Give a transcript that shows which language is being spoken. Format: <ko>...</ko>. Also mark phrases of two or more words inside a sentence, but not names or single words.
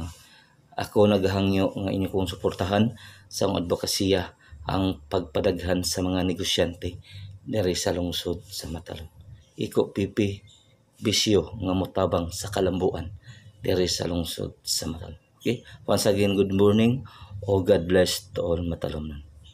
<ceb>Ako naghangyo nga inyo kong suportahan sa akong advokasya ang pagpadaghan sa mga negosyante diri sa lungsod sa Matalom. Iko pipi bisyo nga motabang sa kalambuan diri sa lungsod sa Matalom. Okay?</ceb> <en>Once again, good morning o God bless to all Matalomnon.</en>